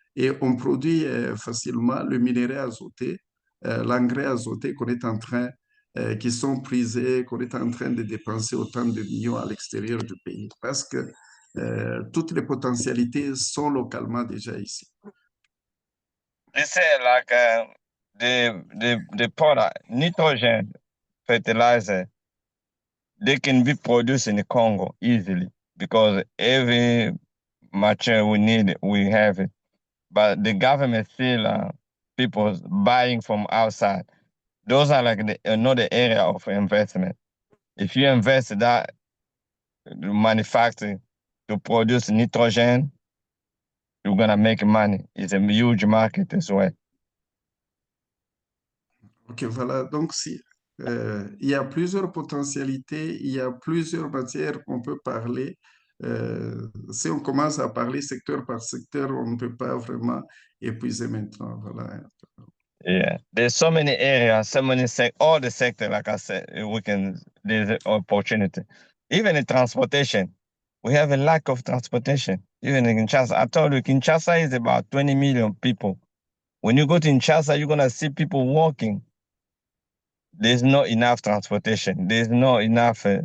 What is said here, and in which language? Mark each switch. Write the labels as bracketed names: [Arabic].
[French] Et on produit facilement le minerai azoté, l'engrais azoté qu'on est en train, qui sont prisés, qu'on est en train de dépenser autant de millions à l'extérieur du pays. Parce que toutes les potentialités sont localement déjà ici. [English] They say like the product nitrogen fertilizer, they can be produced in the Congo easily because every material we need, we have it. But the government still people buying from outside. Those are like another area of investment. If you invest that manufacturing to produce nitrogen, you're gonna make money. It's a huge market as well. [French] Ok, voilà. Donc, si, il y a plusieurs potentialités, il y a plusieurs matières qu'on peut parler. Si on commence à parler secteur par secteur, on ne peut pas vraiment épuiser maintenant. Voilà. [English] Yeah, there's so many areas, so many all the sector. Like I said, there's an opportunity. Even in transportation, we have a lack of transportation. Even in Kinshasa, I told you, Kinshasa is about 20 million people. When you go to Kinshasa, you're gonna see people walking. There's not enough transportation. There's not enough.